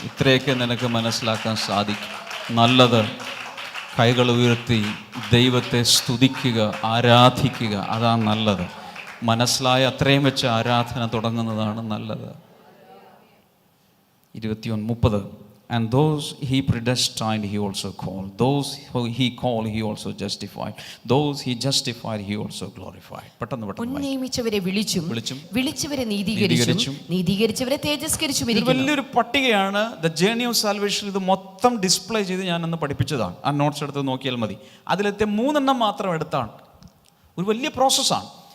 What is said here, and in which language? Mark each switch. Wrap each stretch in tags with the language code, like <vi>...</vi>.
<ml>ഇത്രയൊക്കെ നിനക്ക് മനസ്സിലാക്കാൻ സാധിക്കും. നല്ലത് കൈകൾ ഉയർത്തി ദൈവത്തെ സ്തുതിക്കുക, ആരാധിക്കുക. അതാണ് നല്ലത്. മനസ്സിലായ അത്രയും വെച്ച് ആരാധന തുടങ്ങുന്നതാണ് നല്ലത്. 21:30</ml> <en>And those he predestined, he also called. Those who he called, he also justified. Those he justified, he also glorified.</en> <ml>പെട്ടെന്ന് നിയമിച്ചവരെ വിളിച്ചും വിളിച്ചവരെ നീതീകരിച്ചും നീതീകരിച്ചവരെ തേജസ്കരിച്ചും. വലിയൊരു പട്ടികയാണ് ദ ജേർണി ഓഫ് സാൽവേഷൻ. ഇത് മൊത്തം ഡിസ്പ്ലേ ചെയ്ത് ഞാൻ അന്ന് പഠിപ്പിച്ചതാണ്. ആ നോട്ട്സ് എടുത്ത് നോക്കിയാൽ മതി. അതിലത്തെ 3 മാത്രം എടുത്താണ്. ഒരു വലിയ പ്രോസസ്സാണ്.</ml>